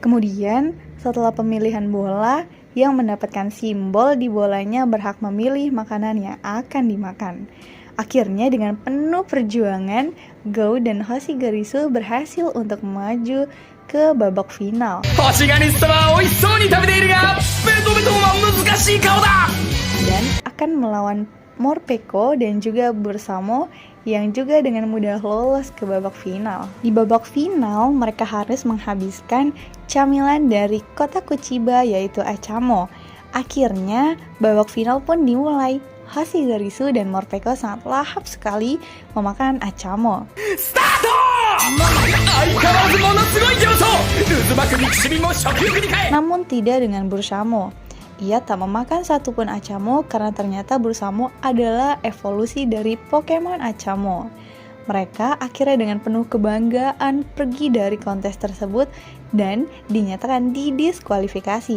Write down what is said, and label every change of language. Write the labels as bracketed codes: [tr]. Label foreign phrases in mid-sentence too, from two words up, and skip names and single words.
[id] Kemudian, setelah pemilihan bola, yang mendapatkan simbol di bolanya berhak memilih makanan yang akan dimakan. Akhirnya dengan penuh perjuangan, Go dan Hoshigarisu berhasil untuk maju ke babak final. [ja] 星がリストは美味しそうに食べているが、ベトベトは難しい顔だ。 [id] Dan akan melawan Morpeko dan juga Bursamo yang juga dengan mudah lolos ke babak final. Di babak final, mereka harus menghabiskan camilan dari kota Kuchiba yaitu Achamo. Akhirnya, babak final pun dimulai. Hoshigarisu dan Morpeko sangat lahap sekali memakan Achamo. [ja] スタート。相変わらずものすごい形相。渦巻く憎しみも食欲に変え。 [id] Namun tidak dengan Bursamo. Ia tak memakan satupun Achamo karena ternyata Bursamo adalah evolusi dari Pokemon Achamo. Mereka akhirnya dengan penuh kebanggaan pergi dari kontes tersebut dan dinyatakan didiskualifikasi.